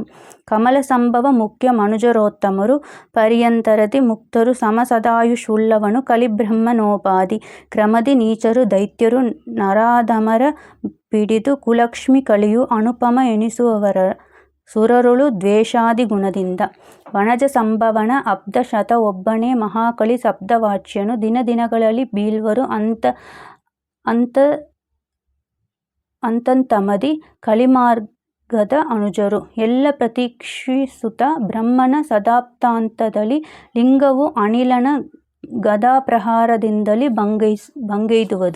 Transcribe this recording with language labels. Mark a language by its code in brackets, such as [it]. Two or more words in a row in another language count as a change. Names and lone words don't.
[kn] ಕಮಲ ಸಂಭವ ಮುಖ್ಯ ಮನುಜರೋತ್ತಮರು ಪರ್ಯಂತರದಿ ಮುಕ್ತರು ಸಮಸದಾಯುಷುಳ್ಳವನು ಕಲಿಬ್ರಹ್ಮನೋಪಾಧಿ ಕ್ರಮದಿ ನೀಚರು ದೈತ್ಯರು ನರಾಧಮರ ಪಿಡಿದು ಕುಲಕ್ಷ್ಮಿ ಕಳಿಯು ಅನುಪಮ ಎನಿಸುವವರ ಸುರರುಳು ದ್ವೇಷಾದಿ ಗುಣದಿಂದ. ವನಜ ಸಂಭವನ ಅಬ್ಧ ಶತ ಒಬ್ಬನೇ ಮಹಾಕಳಿ ಶಬ್ದವಾಚ್ಯನು, ದಿನಗಳಲ್ಲಿ ಬೀಳ್ವರು ಅಂತಂತಮದಿ ಕಲಿಮಾರ್ಗದ ಅನುಜರು. ಎಲ್ಲ ಪ್ರತೀಕ್ಷಿಸುತ್ತ ಬ್ರಹ್ಮನ ಸದಾಪ್ತಾಂತದಲ್ಲಿ ಲಿಂಗವು ಅನಿಲನ ಗದಾಪ್ರಹಾರದಿಂದಲೇ ಭಂಗೈದುವುದು.